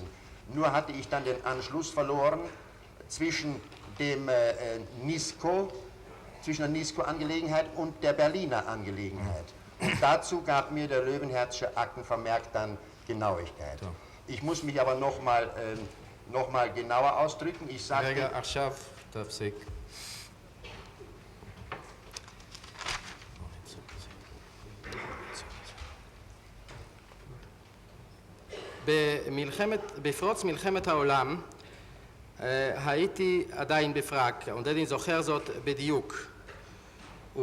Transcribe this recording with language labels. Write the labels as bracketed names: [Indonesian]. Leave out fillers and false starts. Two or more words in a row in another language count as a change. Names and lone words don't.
[German] Nur hatte ich dann den Anschluss verloren zwischen dem Nisko, zwischen der Nisko-Angelegenheit und der Berliner Angelegenheit. Und dazu gab mir der Löwenherzsche Aktenvermerk dann Genauigkeit. Ich muss mich aber noch mal genauer ausdrücken. Ich sagte... [Hebrew] רגע, עכשיו תפסיק. בפרוץ מלחמת העולם הייתי עדיין בפראג, עודני זוכר זאת בדיוק.